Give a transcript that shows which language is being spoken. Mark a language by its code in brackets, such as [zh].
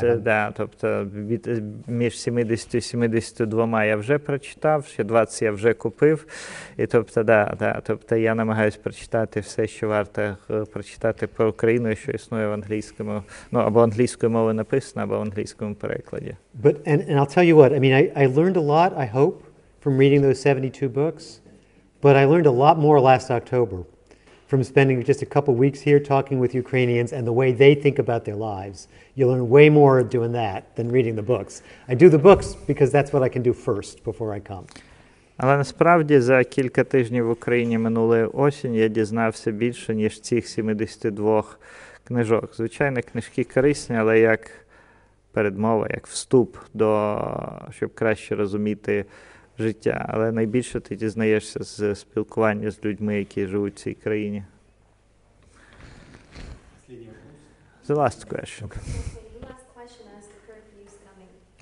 [uk] Це, да, тобто між 70 і 72 я вже прочитав, ще 20 я вже купив. І тобто я намагаюся прочитати все, що варто прочитати про Україну, що існує в англійському, ну, або англійською мовою написано, або в англійському перекладі. [en] But and I'll tell you what, I mean, I learned a lot, I hope, from reading those 72 books, but I learned a lot more last October from spending just a couple weeks here talking with Ukrainians and the way they think about their lives. You learn way more doing that than reading the books. I do the books because that's what I can do first before I come. [uk] Але насправді за кілька тижнів в Україні минулої осінь я дізнався більше, ніж цих 72 книжок. Звичайно, книжки корисні, але як передмова, як вступ щоб краще розуміти життя. Але найбільше ти дізнаєшся з спілкування з людьми, які живуть в цій країні. [en] The last question. Okay, the last question as the curfew is coming.